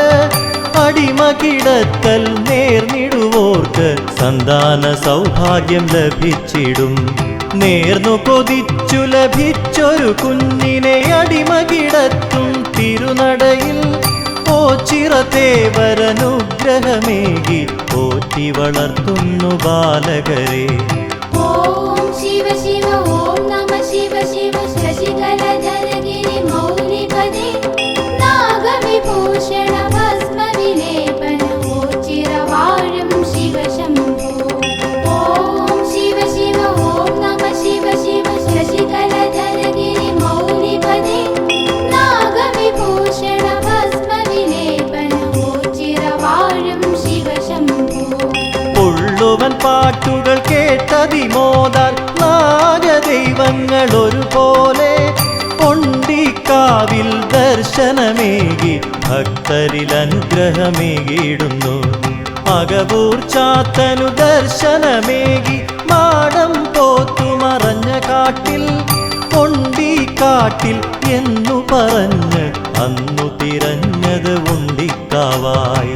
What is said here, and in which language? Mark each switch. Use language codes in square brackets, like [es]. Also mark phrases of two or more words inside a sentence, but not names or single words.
[ml] അടിമ കിടക്കൽ നേർന്നിടുവോർക്ക് സന്താന സൗഭാഗ്യം ലഭിച്ചിടും നേർന്നു കൊതിച്ചു ലഭിച്ചൊരു കുഞ്ഞിനെ അടിമ കിടത്തും തിരുനടയിൽ ഓ ചിറതേവരനുഗ്രഹമേകി പോറ്റി വളർത്തുന്നു ബാലകരെ [sa] ॐ शिव शिव ॐ नमः शिव शिव शशिकलधर गिरिमौलिपदे नागविभूषण भस्म विलेपन [ml] ഓ ചിറവാഴും [sa] शिव शम्भो ॐ शिव शिव ॐ नमः शिव शिव शशिकलधर गिरिमौलिपदे नागविभूषण भस्म विलेपन [ml] ഓ ചിറവാഴും [sa] शिव शम्भो [ml] ഉള്ളുവൻ പാട്ടുകൾ കേട്ടതിമോദാൽ നാഗദൈവങ്ങൾ ഒരുപോലെ പൊണ്ടിക്കാവിൽ ദർശനമേകി ഭക്തരിൽ അനുഗ്രഹമേകിയിടുന്നു അകവൂർ ചാത്തനു ദർശനമേകി മാടം പോത്തുമറഞ്ഞ കാട്ടിൽ പൊണ്ടിക്കാട്ടിൽ എന്നു പറഞ്ഞ് അന്നു തിരഞ്ഞത് ഉണ്ടിക്കാവായി